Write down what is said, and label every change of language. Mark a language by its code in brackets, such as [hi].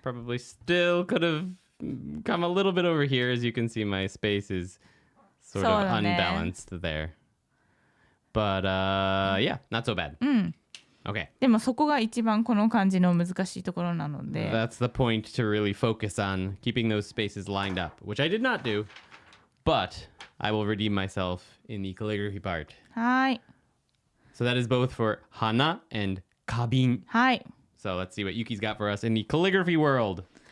[en] Probably still could have come a little bit over here. As you can see, my space is sort of unbalanced there. But yeah, not so bad. Okay. [ja] でもそこが一番この漢字の難しいところなので。 [en] That's the point to really focus on keeping those spaces lined up, which I did not do, but I will redeem myself in the calligraphy part. [ja] はい。 [en] So that is both for hana and kabin. [ja] はい。 [en] So let's see what Yuki's got for us in the calligraphy world.